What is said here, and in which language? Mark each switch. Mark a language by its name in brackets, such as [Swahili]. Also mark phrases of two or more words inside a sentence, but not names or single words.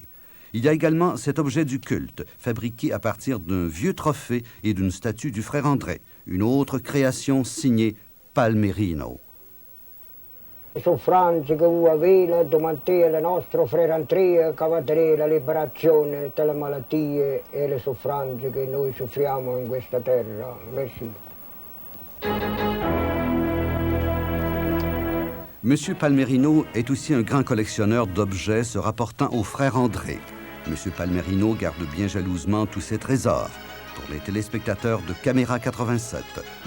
[French] Il y a également cet objet du culte, fabriqué à partir d'un vieux trophée et d'une statue du frère André. Une autre création signée Palmerino. Le souffrance que vous avez, là, demandez à notre frère André qui va donner la libération de la maladie et les souffrances que nous [Italian] soffriamo in questa terra. [French] Merci. M. Palmerino est aussi un grand collectionneur d'objets se rapportant au frère André. M. Palmerino garde bien jalousement tous ses trésors. Pour les téléspectateurs de Caméra 87, M.